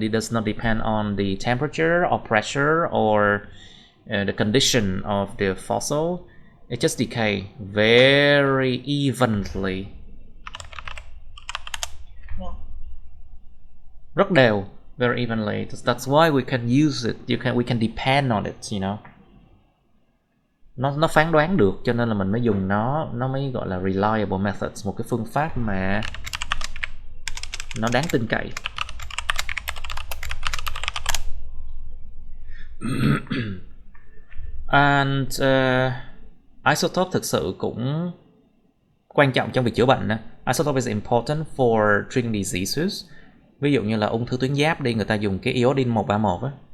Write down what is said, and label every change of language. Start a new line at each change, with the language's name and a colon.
English: It does not depend on the temperature or pressure or the condition of the fossil. It just decay very evenly.
Vietnamese: Rất đều,
English: very evenly. That's why we can use it. We can depend on it, you know.
Vietnamese: Nó phán đoán được, cho nên là mình mới dùng nó mới gọi là
English: reliable methods,
Vietnamese: một cái phương pháp mà nó đáng tin cậy. And isotope thực sự cũng quan trọng trong việc chữa bệnh.
English: Isotope is important for treating diseases.
Vietnamese: Ví dụ như là ung thư tuyến giáp đi, người ta dùng cái iodine 131 á.